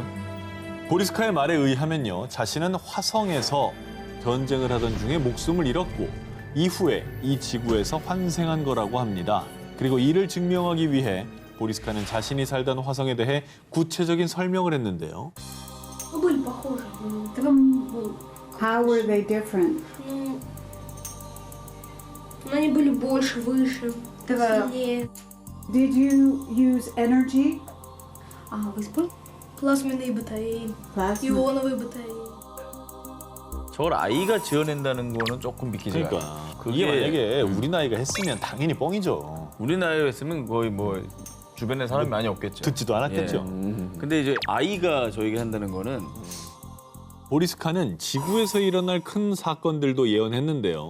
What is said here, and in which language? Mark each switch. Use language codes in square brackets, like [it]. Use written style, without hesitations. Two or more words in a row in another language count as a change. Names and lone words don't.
[ko] 보리스카의 말에 의하면요, 자신은 화성에서 전쟁을 하던 중에 목숨을 잃었고 이후에 이 지구에서 환생한 거라고 합니다. 그리고 이를 증명하기 위해 보리스카는 자신이 살던 화성에 대해 구체적인 설명을 했는데요. [ru] Ну, были похожи. Там, [en] How were they different? [ru] ну, они были больше, выше, Да. сильнее. [en] Did you use energy? [ru] Вы использовали? Плазменные батареи, [en] Plasma. [ru] ионовые батареи. [ko] 저걸 아이가 지어낸다는 거는 조금 믿기지가 않아요. 그러니까 그게 이게 만약에 우리 나이가 했으면 당연히 뻥이죠. 우리 나이에 했으면 거의 뭐 주변에 사람이 많이 없겠죠. 듣지도 않았겠죠. 예. 근데 이제 아이가 저에게 한다는 거는 보리스카는 지구에서 일어날 큰 사건들도 예언했는데요.